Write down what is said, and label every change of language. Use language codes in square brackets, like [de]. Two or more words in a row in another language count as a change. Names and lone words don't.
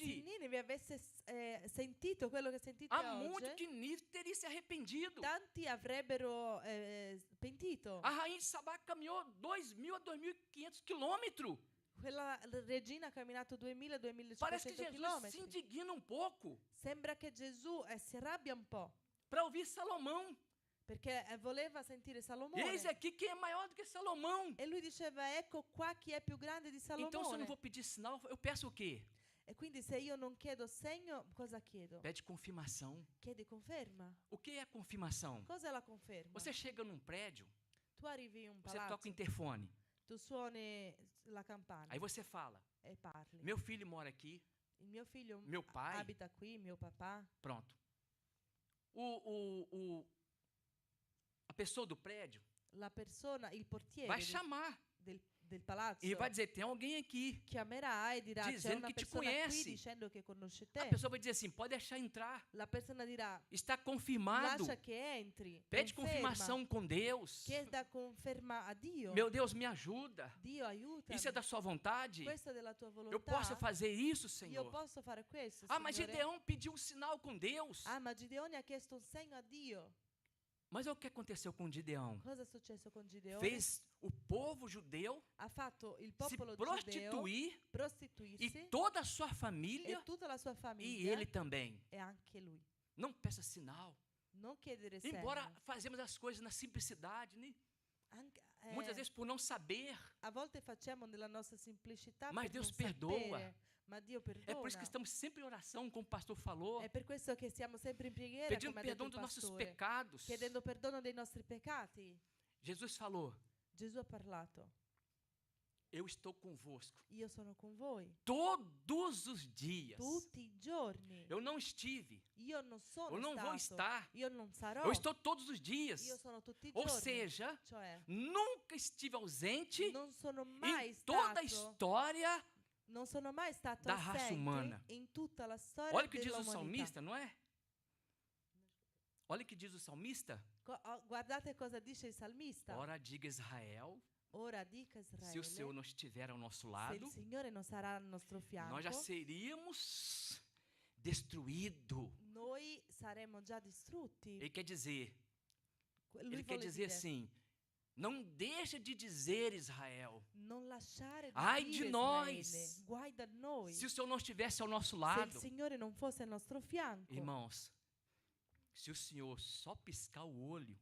[it] Se Ninive avesse sentito quello che sentite [pt] há muito [it] oggi, [pt] que Nínive teria se arrependido. [it] tanti avrebbero pentito. [pt] A rainha de Sabá caminhou 2.000 a 2.500 quilômetros. [it] Quella regina ha camminato [pt] Parece que 2500 Jesus se [it] chilometri. [pt] indigna um pouco [it] Sembra che Gesù si arrabbia un po', [pt] para ouvir Salomão. [it] perché voleva sentire Salomone. [pt] Eis aqui quem é maior do que Salomão. [it] E lui diceva, ecco qua chi è più grande di Salomone. [pt] Então, se eu não vou pedir sinal, eu peço o quê? [it] E quindi se io non chiedo segno, cosa chiedo? [pt] Pede confirmação. [it] Chiedi conferma. [pt] O que é confirmação? [it] Cos'è la conferma? [pt] Você chega num prédio, [it] Tu arrivi in un [pt] você toca o [it] palazzo, [pt] interfone. [it] tu suoni la campana [pt] Aí você fala: [it] e parli. [pt] meu filho mora aqui. [it] Il mio figlio [pt] Meu pai. [it] abita qui, mio papà. [pt] Pronto. A pessoa do prédio [it] La persona, il portiere [pt] vai chamar [it] del palazzo [pt] e vai dizer: tem alguém aqui. [it] chiamerà e dirà, c'è [pt] Dizendo [it] una [pt] que te [it] persona qui [pt] conhece. [it] dicendo che conosce [pt] A [it] te. [pt] pessoa vai dizer assim: pode deixar entrar. [it] La persona dirà, [pt] Está confirmado. [it] lascia che entri. [pt] Pede [it] conferma. [pt] confirmação com Deus. [it] Chieda conferma a Dio. [pt] Meu Deus, me ajuda. [it] Dio aiutami. [pt] Isso é da sua vontade? Questo è della tua volontà. Eu posso fazer isso, [it] Io [pt] Senhor? [it] posso fare questo, [pt] Ah, mas [it] Signore? [pt] Gideão pediu um sinal com Deus. [it] Ah, ma Gideone ha chiesto un segno a Dio. [pt] Mas o que aconteceu com Gideão? [it] Cosa è successo con Gideone? [pt] Fez o povo judeu [it] Ha fatto il [pt] se [it] popolo giudeo [pt] prostituir [it] prostituirsi [pt] e toda a sua [it] e [pt] família [it] tutta la sua e famiglia [pt] ele também. [it] e anche lui. [pt] Não peça sinal. [it] Non chiedere segno. [pt] Embora fazemos as coisas na simplicidade, né? [it] Anche, [pt] Muitas vezes por não saber. [it] a volte facciamo nella nostra semplicità [pt] Mas [it] per [pt] Deus [it] non [pt] perdoa. [it] sapere, ma Dio [pt] É [it] perdona. [pt] por isso que estamos sempre em oração, como o pastor falou, [it] È per questo che siamo sempre in preghiera, [pt] pedindo [it] come ha detto [pt] perdão [it] il [pt] dos nossos [it] pastore, [pt] pecados. [it] chiedendo perdono dei nostri peccati. [pt] Jesus falou: [it] Gesù ha parlato, [pt] eu estou convosco [it] io sono con voi [pt] todos os dias. [it] tutti i giorni. [pt] Eu não estive, [it] Io non sono [pt] eu não [it] stato, [pt] vou estar, [it] io non sarò, [pt] eu estou todos os dias. [it] io sono tutti i [pt] Ou [it] giorni. [pt] seja, [it] Cioè, [pt] nunca estive ausente [it] non sono mai [pt] em toda a [it] stato, [pt] história. [it] non sono mai stato [pt] da raça [it] assente umana. in tutta la storia [pt] Olha o que diz o [it] dell'umanità. [pt] salmista, não é? Olha o que diz o salmista. [it] Guardate cosa dice il salmista. [pt] Ora diga Israel, [it] Ora dica Israele, [pt] se o Senhor não estiver ao nosso [it] se [pt] lado, [it] il Signore non sarà al nostro fianco, [pt] nós já seríamos destruídos. [it] noi saremo già distrutti. [pt] Ele quer dizer, [it] Lui [pt] ele quer [it] vuole [pt] dizer [it] dire, [pt] assim, não deixa de dizer Israel, [it] non lasciare di [pt] ai [it] dire [pt] de nós, [it] Israele, guai da noi. [pt] se o Senhor não estivesse ao nosso [it] Se il [pt] lado. [it] Signore non fosse al nostro fianco. [pt] Irmãos, se o Senhor só piscar o olho